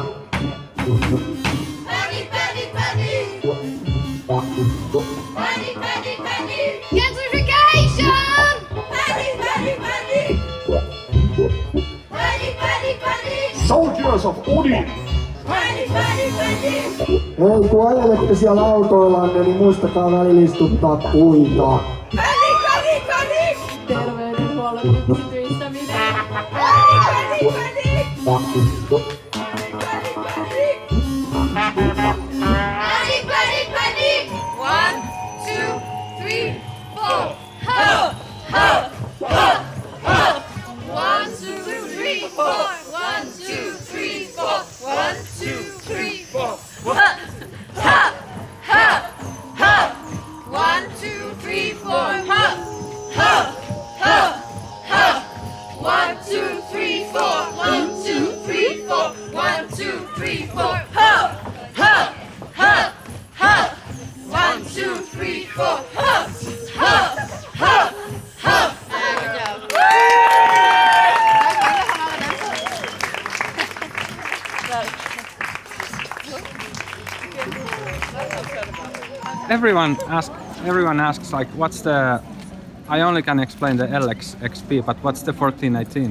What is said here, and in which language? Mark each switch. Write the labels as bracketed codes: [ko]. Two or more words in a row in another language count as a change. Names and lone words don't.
[en] Panic, panic, panic! Panic, panic, panic! Gentrification! Panic, panic, panic! Panic, panic, panic! Soldiers of Odin! Panic, panic, panic! [fi] Hei, kun ajelette siellä autoillanne, niin muistakaa välillä istuttaa puita. [en] Panic, panic, panic! [fi] Terveydenhuollon yksityistäminen. [en] Panic, panic, panic! Panic, panic, panic! 1, 2, 3, 4. Ho! Ho! Ho! Ho! 1, 2, 3, 4. 1, 2, 3, 4. 1, 2, 3, 4. Ha! Ha! Ha! Ha! 1, 2, 3, 4. Ha! Ha! Ha! Ha! 1, 2, 3, 4. 1, 2, 3, 4. 1, 2, 3, 4. Ha! Ha! Ha! Ha! 1, 2, 3, 4. Ha! Ha! Ha! Ha! Everyone asks like, what's the? I only can explain the LX XP, but what's the 1418?